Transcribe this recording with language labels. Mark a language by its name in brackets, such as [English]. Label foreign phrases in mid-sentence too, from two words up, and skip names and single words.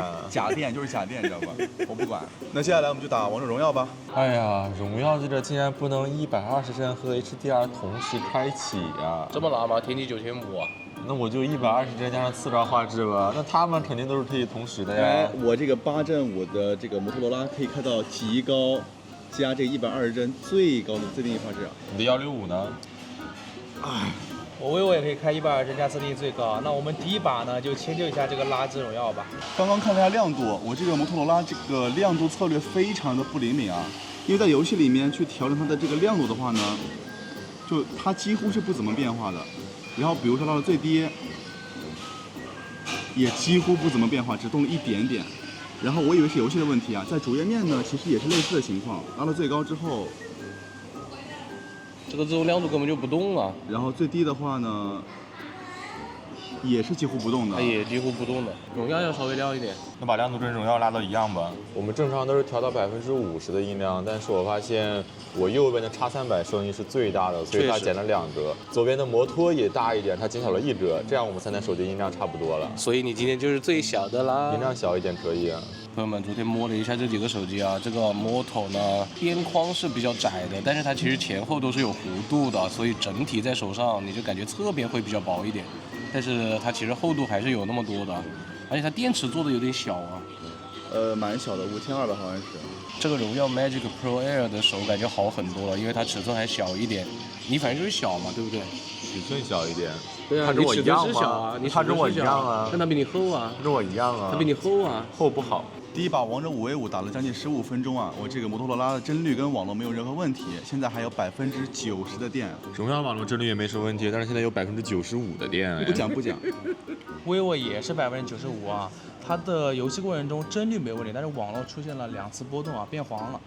[Chinese] 假電就是假電，你知道吧？我不管。那接下來我們就打王者榮耀吧。哎呀，榮耀這個竟然不能120幀和 HDR 同時開啟呀！這麼拉嗎？天玑9500啊？那我就120幀加上次超畫質吧。那他們肯定都是可以同時的呀。我這個8 Gen 5 的這個摩托羅拉可以開到極高，加這個120幀最高的自定義畫質。你的165呢？哎。我vivo也可以開120幀加自定義最高。那我們第一把呢，就遷就一下這個垃圾榮耀吧。剛剛看了一下亮度，我這個摩托羅拉這個亮度策略非常的不靈敏啊。因為在遊戲裡面去調整它的這個亮度的話呢，就它幾乎是不怎麼變化的。然後比如說到了最低，也幾乎不怎麼變化，只動了一點點。然後我以為是遊戲的問題啊，在主頁面呢其實也是類似的情況，拉到最高之後。這個自動亮度根本就不動啊，然後最低的話呢，也是幾乎不動的，也幾乎不動的。榮耀要稍微亮一點，那把亮度跟榮耀拉到一樣吧。我們正常都是調到50%的音量，但是我發現我右邊的 X300聲音是最大的，所以它減了2格。左邊的摩托也大一點，它減小了1格，這樣我們3台手機音量差不多了。所以你今天就是最小的啦。音量小一點可以啊。朋友們，昨天摸了一下這幾個手機啊，這個 Moto 呢邊框是比較窄的，但是它其實前後都是有弧度的，所以整體在手上你就感覺側邊會比較薄一點，但是它其實厚度還是有那麼多的，而且它電池做的有點小啊。蠻小的，5200好像是。这个荣耀 Magic Pro Air 的手感就好很多了，因为它尺寸还小一点。你反正就是小嘛，对不对？尺寸小一点。对啊，它跟我一样你尺寸是小啊，你它跟我一样啊，但它比你厚啊。它跟我一样啊。它比你厚啊。厚不好。第一把王者 5v5 打了将近15分鐘啊，我這個摩托羅拉的幀率跟網絡沒有任何問題，現在還有90%的電。榮耀網絡幀率也沒什麼問題，但是現在有95%的電。不講不講。 vivo 也是95%啊，它的遊戲過程中幀率沒問題，但是網絡出現了2次波動啊，變黃了。